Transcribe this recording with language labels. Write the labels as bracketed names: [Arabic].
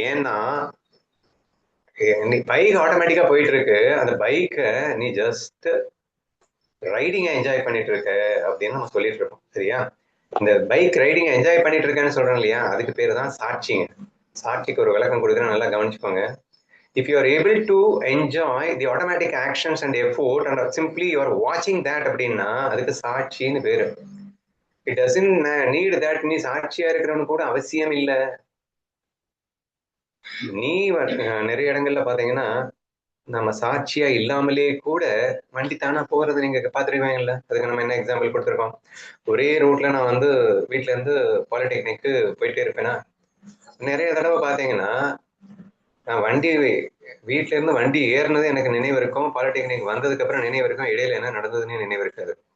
[Tamil] ஏன்னா நீ பைக் ஆட்டோமேட்டிக்கா போயிட்டு இருக்கு, அந்த பைக்கை நீ ஜஸ்ட் ரைடிங்கை என்ஜாய் பண்ணிட்டு இருக்க அப்படின்னு நம்ம சொல்லிட்டு இருக்கோம். சரியா? இந்த பைக் ரைடிங் என்ஜாய் பண்ணிட்டு இருக்கேன்னு சொல்றோம் இல்லையா, அதுக்கு பேரு தான் சாட்சிங்க. சாட்சிக்கு ஒரு விளக்கம் கொடுக்குறேன், நல்லா கவனிச்சுக்கோங்க. [English] If you are able to enjoy the automatic actions and effort and simply you are watching that [Tamil] அப்படின்னா அதுக்கு சாட்சின்னு பேரு. [English] It doesn't need that [Tamil] நீ சாட்சியா இருக்கிறவனு கூட அவசியம் இல்லை. நீ நிறைய இடங்கள்ல பாத்தீங்கன்னா நம்ம சாட்சியா இல்லாமலே கூட வண்டி தானா போகிறது நீங்க பாத்துருக்கீங்கல்ல. அதுக்கு நம்ம என்ன எக்ஸாம்பிள் கொடுத்துருக்கோம். ஒரே ரூட்ல நான் வந்து வீட்டுல இருந்து பாலிடெக்னிக்கு போயிட்டே இருப்பேனா, நிறைய தடவை பாத்தீங்கன்னா நான் வண்டி வீட்டுல இருந்து வண்டி ஏறினது எனக்கு நினைவு இருக்கும், பாலிடெக்னிக் வந்ததுக்கு அப்புறம் நினைவு இருக்கும், இடையில என்ன நடந்ததுன்னு நினைவு இருக்காது.